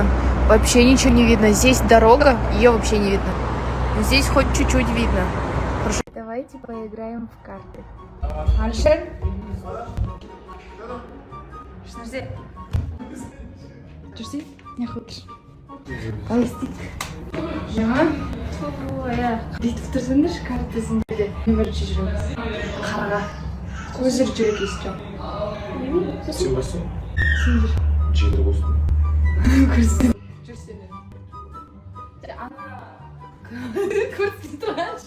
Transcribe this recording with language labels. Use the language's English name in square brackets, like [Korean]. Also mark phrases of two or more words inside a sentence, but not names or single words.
[Russian] Вообще ничего не видно, здесь дорога, ее вообще не видно. Здесь хоть чуть-чуть видно. Хорошо. Давайте поиграем в карты. Алишер? Что жди? Жди? Не хочешь? [Kazakh] Жаңа бүйтіп тұрсаңдаршы картасын деді. Бірінші жүреміз. Қарға. Көзір жүрек естірем. Сен басың? Сен жүр. Жеті қостың. Көрсін. Жүрсен. Көрсін тұрғаншы.